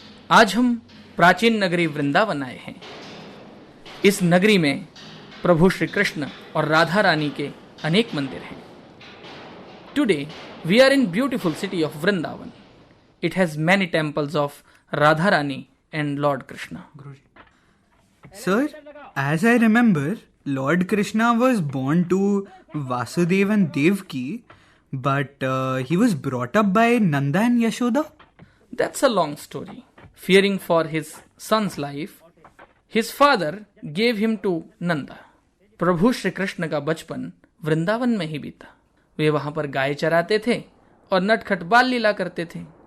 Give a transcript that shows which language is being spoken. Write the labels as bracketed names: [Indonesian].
[Hindi] आज हम प्राचीन नगरी वृंदावन आए हैं। इस नगरी में प्रभु श्री कृष्ण और राधा रानी के अनेक मंदिर हैं। [English] Today we are in beautiful city of Vrindavan. It has many temples of Radha Rani and Lord Krishna. Sir, as I remember, Lord Krishna was born to Vasudeva and Devaki, but he was brought up by Nanda and Yashoda. That's a long story. Fearing for his son's life, his father gave him to Nanda. [Hindi] प्रभु श्री कृष्ण का बचपन वृंदावन में ही बीता। वे वहां पर गाय चराते थे और नटखट बाल लीला करते थे।